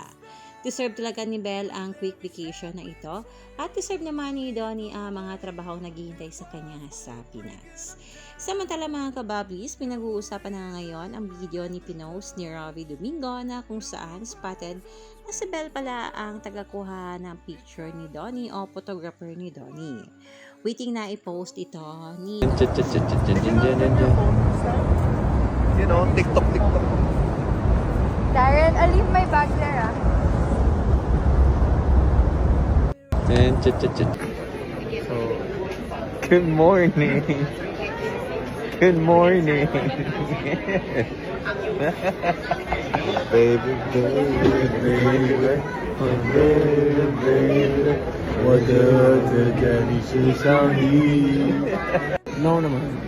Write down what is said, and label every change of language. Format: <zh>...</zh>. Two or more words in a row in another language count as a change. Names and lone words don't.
<tl>Deserve talaga ni Belle ang</tl> <en>quick vacation</en> <tl>na ito at deserve naman ni Donnie ang mga trabahong naghihintay sa kanya sa Pinas. Samantala mga kabablis, pinag-uusapan na ngayon ang video ni pinost ni Ravi Domingo na kung saan spotted na si Belle pala ang tagakuha ng picture ni Donnie o photographer ni Donnie. Waiting na i-post ito ni</tl> <en>You know, TikTok. Darren, I'll leave my bag there, ah. So, good morning. Good morning. Baby, baby,</en> <zh>我的跟你是相依。</zh> <tl>No naman.</tl>